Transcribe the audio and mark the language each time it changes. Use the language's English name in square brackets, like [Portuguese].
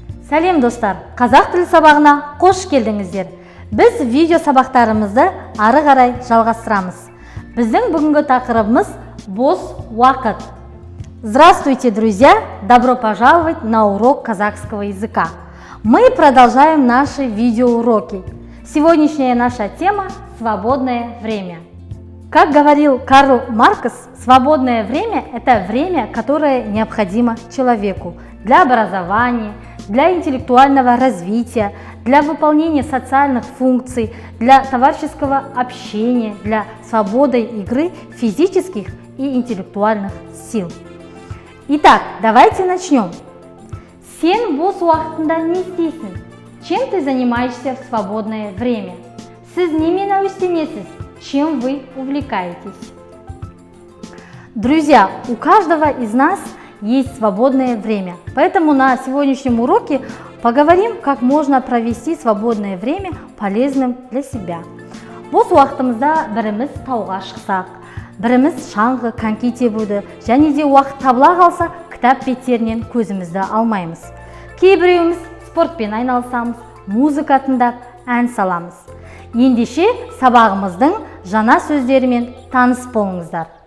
[Kazakh] Сәлем достар, қазақ тілі сабағына қош келдіңіздер. Біз видео сабақтарымызды ары қарай жалғастырамыз. Біздің бүгінгі тақырыбымыз бос уақыт. [Russian] Здравствуйте, друзья! Добро пожаловать на урок казахского языка. Мы продолжаем наши видеоуроки. Сегодняшняя наша тема – свободное время. Как говорил Карл Маркс, свободное время – это время, которое необходимо человеку для образования, для интеллектуального развития, для выполнения социальных функций, для товарищеского общения, для свободы игры физических и интеллектуальных сил. Итак, давайте начнем. [Kazakh] Сен бос уақытында не істейсің? [Russian] Чем ты занимаешься в свободное время? [Kazakh] Сіз немен әуестенесіз? [Russian] Чем вы увлекаетесь? Друзья, у каждого из нас есть свободное время. Поэтому на сегодняшнем уроке поговорим, как можно провести свободное время полезным для себя. [Kazakh] Бос уақытымызда біріміз тауға шықсақ, біріміз шаңғы коньки тебуді, және де уақыт табыла қалса, кітап беттерінен көзімізді алмаймыз. Кейбіреуіміз спортпен айналысамыз, музыка тыңдап, ән саламыз. Ендеше сабағымыздың жаңа сөздерімен таныс болыңыздар.